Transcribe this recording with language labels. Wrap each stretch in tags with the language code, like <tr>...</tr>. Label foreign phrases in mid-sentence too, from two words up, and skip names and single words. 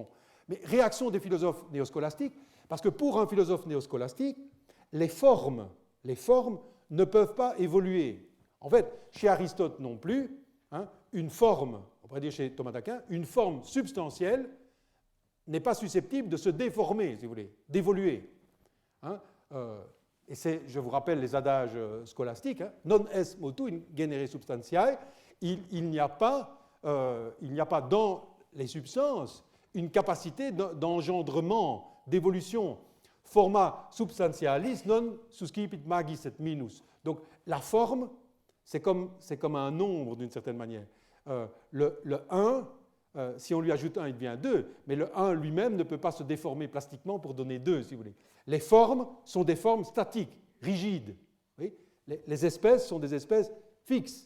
<fr>Mais réaction des philosophes néoscolastiques, parce que pour un philosophe néoscolastique, les formes ne peuvent pas évoluer. En fait, chez Aristote non plus, une forme, on pourrait dire chez Thomas d'Aquin, une forme substantielle n'est pas susceptible de se déformer, si vous voulez, d'évoluer. Et c'est, je vous rappelle les adages scolastiques,</fr> <la>non est motu in genere substantiae,</la> <fr>il n'y a pas dans les substances une capacité d'engendrement, d'évolution.</fr> <la>Forma substantialis non suscipit magis et minus.</la> <fr>Donc la forme, c'est comme un nombre d'une certaine manière. Le 1, si on lui ajoute 1, il devient 2, mais le 1 lui-même ne peut pas se déformer plastiquement pour donner 2, si vous voulez. Les formes sont des formes statiques, rigides. Oui, les espèces sont des espèces fixes.</fr>